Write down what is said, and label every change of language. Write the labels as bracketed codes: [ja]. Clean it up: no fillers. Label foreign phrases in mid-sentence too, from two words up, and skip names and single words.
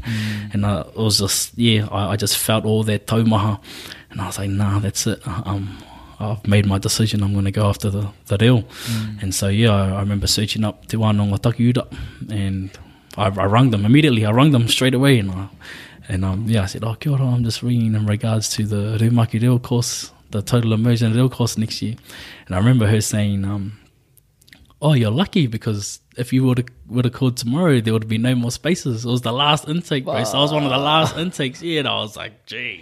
[en] And it was just, I just felt all that taumaha, and I was like, nah, that's it. I've made my decision. I'm going to go after the reo. And so, I remember searching up Te Wānanga Takiura, and I rung them immediately. I rung them straight away, and I said, [mi] kia ora, [en] I'm just ringing in regards to the Reumaki Reo course, the total immersion reo course next year. And I remember her saying, you're lucky, because if you would have called tomorrow, there would be no more spaces. It was the last intake, bro. So I was one of the last intakes, and I was like, gee.